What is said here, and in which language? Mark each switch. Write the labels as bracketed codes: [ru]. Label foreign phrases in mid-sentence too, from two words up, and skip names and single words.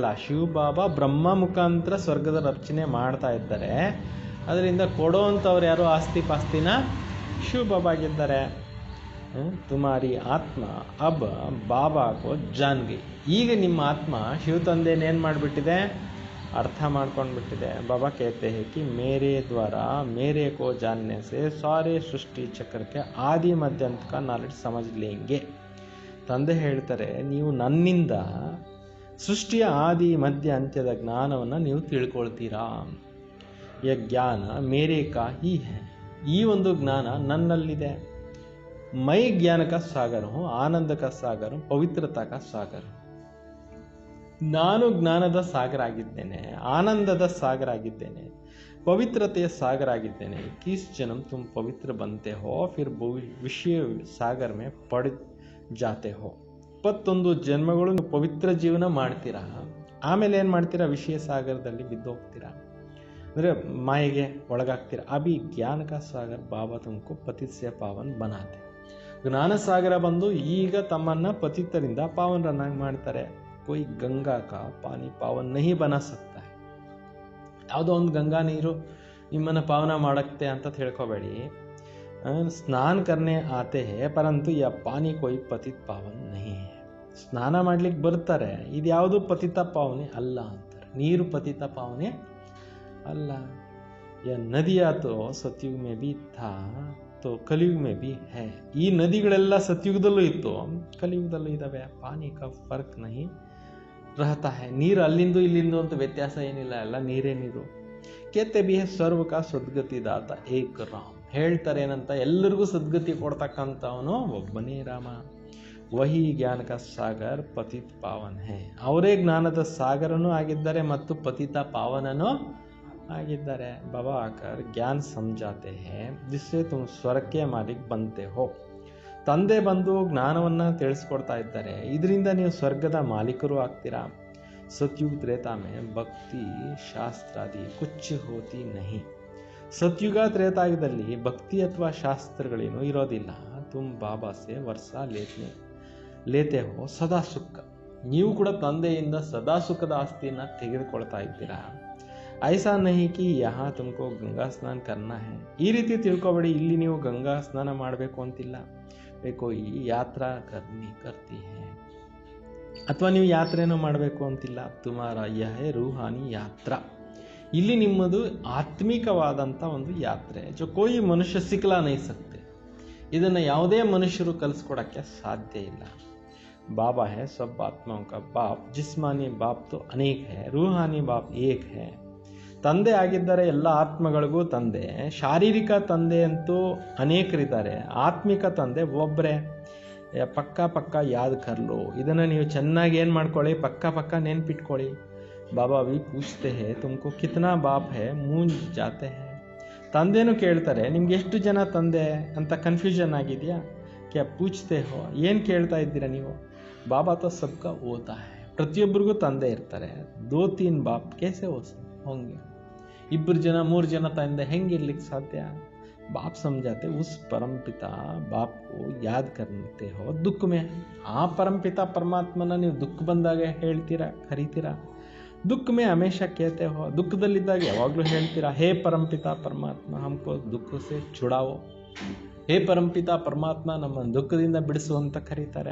[kn] ಶಿವಬಾಬಾ ಬ್ರಹ್ಮ ಮುಖಾಂತರ ಸ್ವರ್ಗದ ರಚನೆ ಮಾಡ್ತಾ ಇದ್ದಾರೆ, ಅದರಿಂದ ಕೊಡೋವಂಥವ್ರು ಯಾರು ಆಸ್ತಿ ಪಾಸ್ತಿನ ಶಿವಬಾಬಾ ಆಗಿದ್ದಾರೆ. [hi] तुम्हारी आत्मा अब बाबा को जान गई, [kn] ಈಗ ನಿಮ್ಮ ಆತ್ಮ ಶಿವ ತಂದೆನೇನು ಮಾಡಿಬಿಟ್ಟಿದೆ, अर्थ ಮಾಡ್ಕೊಂಡ್ಬಿಟ್ಟಿದೆ. [hi] बाबा कहते हैं कि मेरे द्वारा मेरे को जानने से सारे सृष्टि चक्र के आदि मध्यांत का ನಾಲೆಡ್ಜ್ समझ लेंगे. [kn] ತಂದೆ ಹೇಳ್ತಾರೆ, ನೀವು ನನ್ನಿಂದ ಸೃಷ್ಟಿಯ ಆದಿ ಮಧ್ಯ ಅಂತ್ಯದ ಜ್ಞಾನವನ್ನು ನೀವು ತಿಳ್ಕೊಳ್ತೀರಾ. [hi] यह ज्ञान मेरे का ही है. [kn] ಈ ಒಂದು ಜ್ಞಾನ ನನ್ನಲ್ಲಿದೆ. [hi] मैं ज्ञान का सागर हूं, आनंद का सागर हूं, पवित्रता का सागर हूं. [kn] ನಾನು ಜ್ಞಾನದ ಸಾಗರ ಆಗಿದ್ದೇನೆ, ಆನಂದದ ಸಾಗರ ಆಗಿದ್ದೇನೆ, ಪವಿತ್ರತೆಯ ಸಾಗರ ಆಗಿದ್ದೇನೆ. [hi] किस जन्म तुम पवित्र बनते हो फिर विषय सागर में पड़ जाते हो. [kn] 21 ಜನ್ಮಗಳು ಪವಿತ್ರ ಜೀವನ ಮಾಡ್ತೀರಾ, ಆಮೇಲೆ ಏನು ಮಾಡ್ತೀರಾ, ವಿಷಯ ಸಾಗರದಲ್ಲಿ ಬಿದ್ದು ಹೋಗ್ತೀರಾ, ಅಂದರೆ ಮಾಯೆಗೆ ಒಳಗಾಗ್ತೀರಾ. [hi] अभी ज्ञान का सागर बाबा तुमको पतित से पावन बनाते. [kn] ಜ್ಞಾನ ಸಾಗರ ಬಂದು ಈಗ ತಮ್ಮನ್ನ ಪತಿತರಿಂದ ಪಾವನರನ್ನಾಗಿ ಮಾಡ್ತಾರೆ. [hi] कोई गंगा का पानी पावन नहीं बना सकता है. [kn] ಯಾವುದೋ ಒಂದು ಗಂಗಾ ನೀರು ನಿಮ್ಮನ್ನು ಪಾವನ ಮಾಡಕ್ಕೆ ಅಂತ ತಿಳ್ಕೊಬೇಡಿ. [hi] ಸ್ನಾನ करने आते हैं परंतु यह पानी कोई पतित पावन नहीं है. [kn] ಸ್ನಾನ ಮಾಡ್ಲಿಕ್ಕೆ ಬರ್ತಾರೆ, ಇದು ಯಾವುದು ಪತಿತ ಪಾವನೆ ಅಲ್ಲ ಅಂತಾರೆ. ನೀರು ಪತಿತ ಪಾವನೆ ಅಲ್ಲ. [hi] यह नदियाँ तो सतयुग में भी था तो कलयुग में भी है. [kn] ಈ ನದಿಗಳೆಲ್ಲ ಸತ್ಯುಗದಲ್ಲೂ ಇತ್ತು, ಕಲಿಯುಗದಲ್ಲೂ ಇದಾವೆ. [hi] ಪಾನಿ का फर्क नहीं रहता है. [kn] ನೀರು ಅಲ್ಲಿಂದು ಇಲ್ಲಿಂದು ಅಂತ ವ್ಯತ್ಯಾಸ ಏನಿಲ್ಲ, ಎಲ್ಲ ನೀರೇ ನೀರು. [hi] कहते भी सर्व का सद्गति दाता एक राम. [kn] ಹೇಳ್ತಾರೆ ಏನಂತ, ಎಲ್ಲರಿಗೂ ಸದ್ಗತಿ ಕೊಡ್ತಕ್ಕಂಥವನು ಒಬ್ಬನೇ ರಾಮ. [hi] वही ज्ञान का सागर पतित पावन है. [kn] ಅವರೇ ಜ್ಞಾನದ ಸಾಗರನೂ ಆಗಿದ್ದಾರೆ ಮತ್ತು ಪತಿತ ಪಾವನನೂ ಆಗಿದ್ದಾರೆ. [hi] बाबा आकर ज्ञान ಸಮझाते हैं जिससे तुम स्वर्ग के मालिक बनते हो. [kn] ತಂದೆ ಬಂದು ಜ್ಞಾನವನ್ನು ತಿಳಿಸ್ಕೊಡ್ತಾ ಇದ್ದಾರೆ, ಇದರಿಂದ ನೀವು ಸ್ವರ್ಗದ ಮಾಲೀಕರು ಆಗ್ತೀರಾ. [hi] सतयुग त्रेता में भक्ति शास्त्रादि कुछ होती नहीं. [kn] ಸತ್ಯುಗ ತ್ರೇತಾಯುಗದಲ್ಲಿ ಭಕ್ತಿ ಅಥವಾ ಶಾಸ್ತ್ರಗಳೇನು ಇರೋದಿಲ್ಲ. [hi] तुम बाबा से वर्सा लेते हो सदा सुख. [kn] ನೀವು ಕೂಡ ತಂದೆಯಿಂದ ಸದಾ ಸುಖದ ಆಸ್ತಿಯನ್ನು ತೆಗೆದುಕೊಳ್ತಾ ಇದ್ದೀರಾ. [hi] ऐसा नहीं कि यहाँ तुमको गंगा स्नान करना है. [kn] ಈ ರೀತಿ ತಿಳ್ಕೊಬೇಡಿ, ಇಲ್ಲಿ ನೀವು ಗಂಗಾ ಸ್ನಾನ ಮಾಡಬೇಕು ಅಂತಿಲ್ಲ. [hi] कोई यात्रा करती है [kn] ಅಥವಾ ನೀವು ಯಾತ್ರೆನೂ ಮಾಡಬೇಕು ಅಂತಿಲ್ಲ. [hi] तुम्हारा यह रूहानी यात्रा. [kn] ಇಲ್ಲಿ ನಿಮ್ಮದು ಆತ್ಮಿಕವಾದಂಥ ಒಂದು ಯಾತ್ರೆ. [hi] जो कोई मनुष्य सिखला नहीं सकते. [kn] ಇದನ್ನು ಯಾವುದೇ ಮನುಷ್ಯರು ಕಲಿಸ್ಕೊಡಕ್ಕೆ ಸಾಧ್ಯ ಇಲ್ಲ. [hi] बाबा है सब ಆತ್ಮಾओं का बाप. जिस्मानी बाप तो अनेक है, रूहानी बाप एक है. [kn] ತಂದೆ ಆಗಿದ್ದಾರೆ ಎಲ್ಲ ಆತ್ಮಗಳಿಗೂ ತಂದೆ. ಶಾರೀರಿಕ ತಂದೆ ಅಂತೂ ಅನೇಕರಿದ್ದಾರೆ, ಆತ್ಮಿಕ ತಂದೆ ಒಬ್ಬರೇ. [hi] पक्का याद करलो. [kn] ಇದನ್ನು ನೀವು ಚೆನ್ನಾಗಿ ಏನು ಮಾಡ್ಕೊಳ್ಳಿ, ಪಕ್ಕ ನೆನ್ಪಿಟ್ಕೊಳ್ಳಿ. [hi] बाबा भी ಪೂछते हैं तुमको कितना बाप है, मूंझ जाते है. [kn] ತಂದೆನೂ ಕೇಳ್ತಾರೆ, ನಿಮ್ಗೆ ಎಷ್ಟು ಜನ ತಂದೆ ಅಂತ ಕನ್ಫ್ಯೂಷನ್ ಆಗಿದೆಯಾ? [hi] ಕ್ಯಾ ಪೂछते हो, [kn] ಏನು ಕೇಳ್ತಾ ಇದ್ದೀರಾ ನೀವು? [hi] बाबा तो सबका होता है. [kn] ಪ್ರತಿಯೊಬ್ಬರಿಗೂ ತಂದೆ ಇರ್ತಾರೆ. 2-3 [hi] बाप कैसे होंगे. [kn] 2 ಜನ 3 ಜನ ತಂದೆ ಹೆಂಗಿರ್ಲಿಕ್ಕೆ ಸಾಧ್ಯ? [hi] बाप समझाते उस परम पिता बाप को याद करते हो दुख में. [kn] ಆ ಪರಮಪಿತ ಪರಮಾತ್ಮನ ನೀವು ದುಃಖ ಬಂದಾಗ ಹೇಳ್ತೀರಾ, ಕರಿತೀರಾ. [hi] दुःख में हमेशा कहते हो. [kn] ದುಃಖದಲ್ಲಿದ್ದಾಗ ಯಾವಾಗಲೂ ಹೇಳ್ತೀರಾ, [hi] हे परमपिता परमात्मा हमको दुःख से छुड़ाओ. [kn] ಹೇ ಪರಮಪಿತ ಪರಮಾತ್ಮ ನಮ್ಮನ್ನು ದುಃಖದಿಂದ ಬಿಡಿಸು ಅಂತ ಕರೀತಾರೆ.